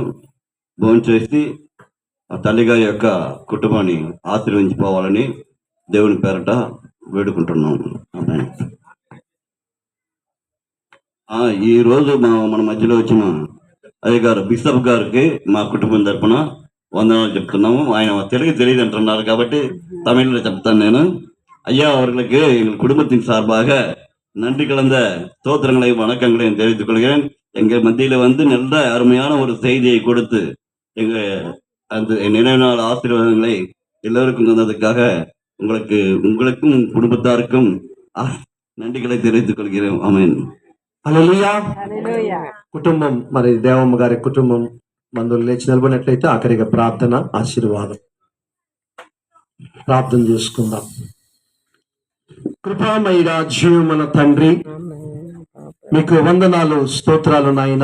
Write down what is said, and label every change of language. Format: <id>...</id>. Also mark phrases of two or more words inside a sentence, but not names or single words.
<te>భోంచేసి ఆ తల్లిగారి యొక్క కుటుంబాన్ని ఆశీర్వదించిపోవాలని దేవుని పేరట వేడుకుంటున్నాము. ఈ రోజు మన మధ్యలో వచ్చిన అయ్యగారు బిషప్ గారికి మా కుటుంబం తరపున వందనాలు చెప్తున్నాము. ఆయన తెలుగు తెలియదు అంటున్నారు కాబట్టి తమిళ్లో చెప్తాను నేను.</te> <ta>ஐயா அவர்களுக்கு எங்கள் குடும்பத்தின் சார்பாக நன்றி கலந்த ஸ்தோத்திரங்களை வணக்கங்களையும் தெரிவித்துக் கொள்கிறேன். எங்கள் மத்தியில வந்து நல்ல அருமையான ஒரு செய்தியை கொடுத்து எங்க அந்த நினைவு நாள் ஆசீர்வாதங்களை எல்லோருக்கும் தந்ததுக்காக உங்களுக்கும் குடும்பத்தாருக்கும் நன்றிகளை தெரிவித்துக் கொள்கிறேன். ஆமென்.</ta> <te>హల్లెలూయా. కుటుంబం మరి దేవమ్మ గారి కుటుంబం బంధువులు లేచి నిలబడినట్లయితే ఆఖరిగా ప్రార్థన ఆశీర్వాదం ప్రార్థన చేసుకుందాం. కృపామయుడా జీవమున తండ్రి, మీకు వందనాలు, స్తోత్రాలు నాయన.</te>